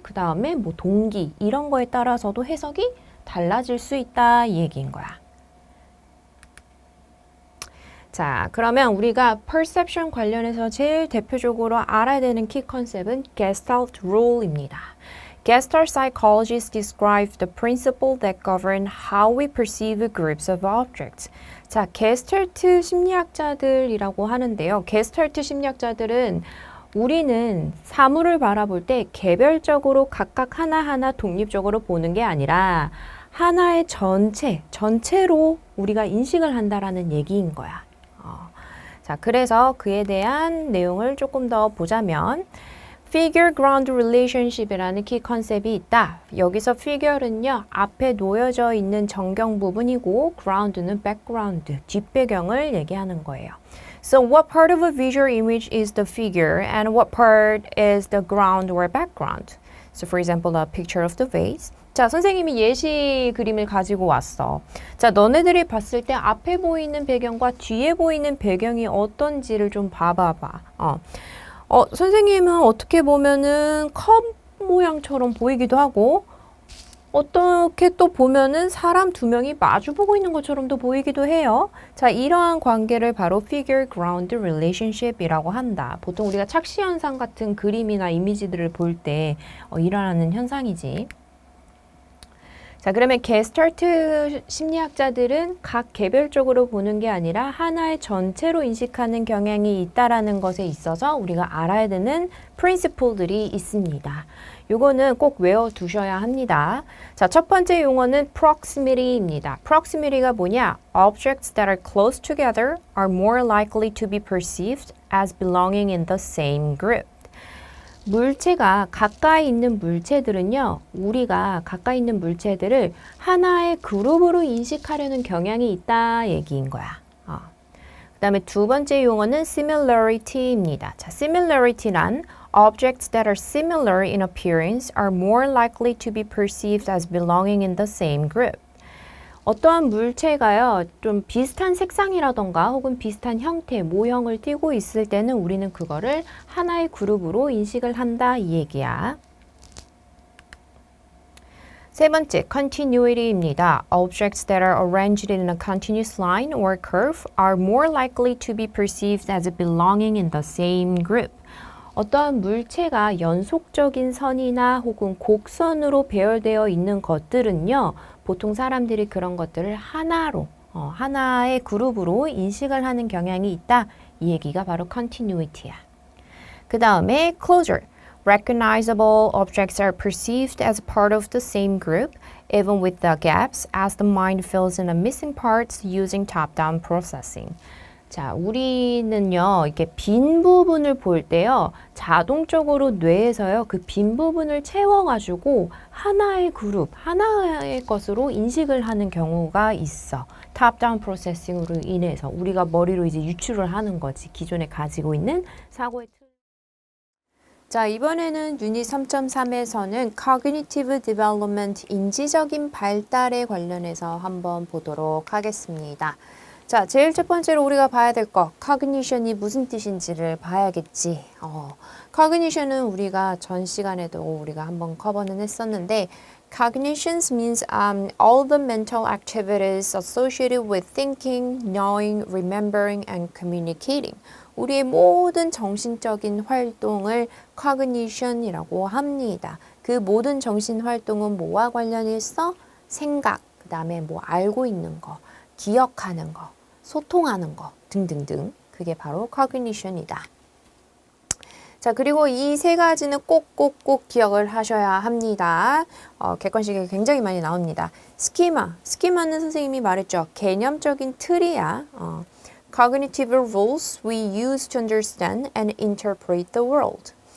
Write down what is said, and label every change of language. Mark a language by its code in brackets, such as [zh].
[ko] 그 다음에 뭐 동기, 이런 거에 따라서도 해석이 달라질 수 있다 이 얘기인 거야. 자, 그러면 우리가 perception 관련해서 제일 대표적으로 알아야 되는 키 컨셉은 Gestalt rule입니다. [en] Gestalt psychologists describe the principle that govern how we perceive groups of objects. [ko] 자, 게스탈트 심리학자들이라고 하는데요. 게스탈트 심리학자들은 우리는 사물을 바라볼 때 개별적으로 각각 하나하나 독립적으로 보는 게 아니라 하나의 전체로 우리가 인식을 한다라는 얘기인 거야. 자, 그래서 그에 대한 내용을 조금 더 보자면 figure-ground relationship이라는 키 컨셉이 있다. 여기서 figure는요, 앞에 놓여져 있는 정경 부분이고 ground는 background, 뒷배경을 얘기하는 거예요. [en] So what part of a visual image is the figure and what part is the ground or background? So for example, a picture of the vase. [ko] 자, 선생님이 예시 그림을 가지고 왔어. 자, 너네들이 봤을 때 앞에 보이는 배경과 뒤에 보이는 배경이 어떤지를 좀 봐봐봐. 선생님은 어떻게 보면은 컵 모양처럼 보이기도 하고 어떻게 또 보면은 사람 두 명이 마주보고 있는 것처럼도 보이기도 해요. 자, 이러한 관계를 바로 figure-ground relationship이라고 한다. 보통 우리가 착시 현상 같은 그림이나 이미지들을 볼 때 일어나는 현상이지. 자, 그러면 게스탈트 심리학자들은 각 개별적으로 보는 게 아니라 하나의 전체로 인식하는 경향이 있다라는 것에 있어서 우리가 알아야 되는 프린시플들이 있습니다. 요거는 꼭 외워두셔야 합니다. 자, 첫 번째 용어는 proximity입니다. proximity가 뭐냐? [en] Objects that are close together are more likely to be perceived as belonging in the same group. [ko] 물체가 가까이 있는 물체들은요, 우리가 가까이 있는 물체들을 하나의 그룹으로 인식하려는 경향이 있다 얘기인 거야. 그 다음에 두 번째 용어는 similarity입니다. 자, similarity란 [en] objects that are similar in appearance are more likely to be perceived as belonging in the same group. [ko] 어떠한 물체가요, 좀 비슷한 색상이라던가 혹은 비슷한 형태, 모형을 띠고 있을 때는 우리는 그거를 하나의 그룹으로 인식을 한다 이 얘기야. 세 번째, continuity입니다. [en] Objects that are arranged in a continuous line or curve are more likely to be perceived as belonging in the same group. [ko] 어떠한 물체가 연속적인 선이나 혹은 곡선으로 배열되어 있는 것들은요, 보통 사람들이 그런 것들을 하나로, 하나의 그룹으로 인식을 하는 경향이 있다. 이 얘기가 바로 continuity야. 그 다음에 closure. [en] Recognizable objects are perceived as part of the same group, even with the gaps, as the mind fills in the missing parts using top-down processing. [ko] 자, 우리는요, 이렇게 빈 부분을 볼 때요, 자동적으로 뇌에서요, 그 빈 부분을 채워가지고 하나의 그룹, 하나의 것으로 인식을 하는 경우가 있어. 탑다운 프로세싱으로 인해서 우리가 머리로 이제 유추를 하는 거지. 기존에 가지고 있는 사고의 틀. 자, 이번에는 유닛 3.3에서는 Cognitive Development, 인지적인 발달에 관련해서 한번 보도록 하겠습니다. 자, 제일 첫 번째로 우리가 봐야 될 거, cognition이 무슨 뜻인지를 봐야겠지. cognition은 우리가 전 시간에도 우리가 한번 커버는 했었는데, [en] cognitions means all the mental activities associated with thinking, knowing, remembering, and communicating. [ko] 우리의 모든 정신적인 활동을 cognition이라고 합니다. 그 모든 정신 활동은 뭐와 관련이 있어? 생각, 그 다음에 뭐 알고 있는 거, 기억하는 거, 소통하는 거 등등등. 그게 바로 cognition이다. 자, 그리고 이 세 가지는 꼭 기억을 하셔야 합니다. 객관식에 굉장히 많이 나옵니다. 스키마는 선생님이 말했죠. 개념적인 틀이야. [en] Cognitive rules we use to understand and interpret the world.